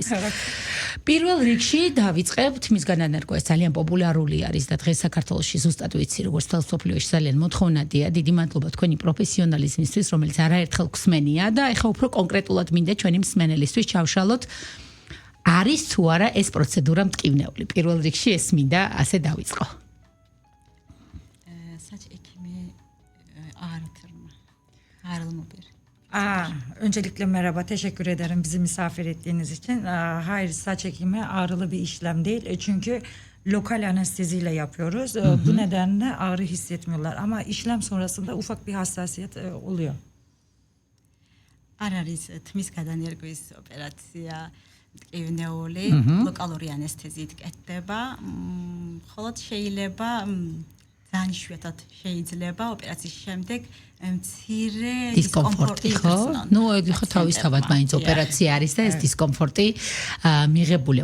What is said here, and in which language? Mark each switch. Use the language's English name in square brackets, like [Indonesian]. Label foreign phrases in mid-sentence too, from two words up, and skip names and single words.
[Georgian] პირველ რიგში დავიწყებთ მის განანერგვა ეს ძალიან პოპულარული არის და დღეს საქართველოში ზუსტად ვიცი როგორც თელ სოფლიოში ძალიან მოთხოვნადია. დიდი მადლობა თქვენი პროფესიონალიზმისთვის, რომელიც არაერთხელ გვსმენია და ეხლა უფრო კონკრეტულად მინდა ჩვენი მსმენელისთვის ჩავშალოთ არის თუ არა ეს პროცედურა მტკივნეული. პირველ რიგში ეს მინდა ასე დავიწყო. [Turkish] Öncelikle merhaba, teşekkür ederim bizi misafir ettiğiniz için. Hayır, saç ekimi ağrılı bir işlem değil. Çünkü lokal anesteziyle yapıyoruz. Bu nedenle ağrı hissetmiyorlar. Ama işlem sonrasında ufak bir hassasiyet oluyor. [Georgian] არ არის თმის გადანერგვის ოპერაცია მტკივნეული ლოკალური ანესთეზიით კეთდება. Მხოლოდ შეიძლება ძალიან იშვიათად შეიძლება ოპერაციის შემდეგ მცირე დისკომფორტი ხო? ნუ ეხლა თავისთავად მაინც ოპერაცია არის და ეს დისკომფორტი მიღებულია.